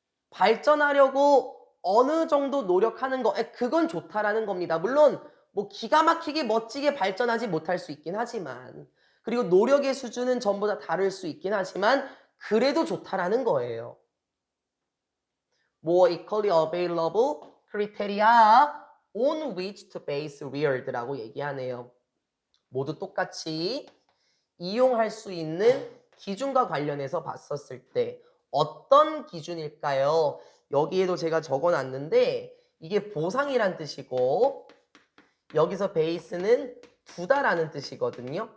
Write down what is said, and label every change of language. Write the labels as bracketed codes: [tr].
[ko] 발전하려고 어느 정도 노력하는 거, 그건 좋다라는 겁니다. 물론 뭐 기가 막히게 멋지게 발전하지 못할 수 있긴 하지만 그리고 노력의 수준은 전부 다 다를 수 있긴 하지만 그래도 좋다라는 거예요. [en] More equally available criteria on which to base reward라고 [ko] 얘기하네요. 모두 똑같이 이용할 수 있는 기준과 관련해서 봤었을 때 어떤 기준일까요? 여기에도 제가 적어놨는데 이게 보상이란 뜻이고 여기서 베이스는 두다라는 뜻이거든요.